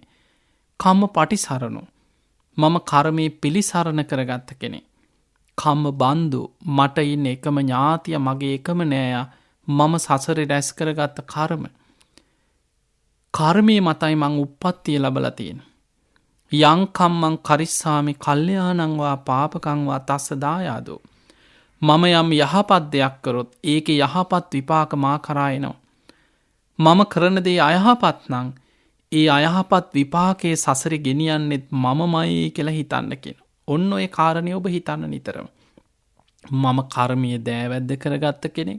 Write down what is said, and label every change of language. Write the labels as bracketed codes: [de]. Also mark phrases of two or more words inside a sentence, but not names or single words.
[pi] කම්ම පටිසරණෝ [si] මම කර්මයේ පිළිසරණ කරගත්ත කෙනෙක්. [pi] කම්ම බන්දු [si] මට ඉන්න එකම ඥාතිය මගේ එකම නෑයා මම සසරේ රැස් කරගත්ත කර්ම. කර්මයේ මතයි මං උප්පත්තිය ලැබලා තියෙන. [pi] යං කම්මං කරිස්සාමි කල්යාණං වා පාපකං වා තස්ස දායාදෝ. [si] මම යම් යහපත් දෙයක් කරොත් ඒකේ යහපත් විපාක මා කරා එනවා. මම කරන දේ අයහපත් නම් ඒ අයහපත් විපාකයේ සසරේ ගෙනියන්නෙත් මමමයි කියලා හිතන්න කියන. ඔන්න ඔය කාරණේ ඔබ හිතන්න නිතරම. මම කර්මීය දෑවැද්ද කරගත්ත කෙනෙක්.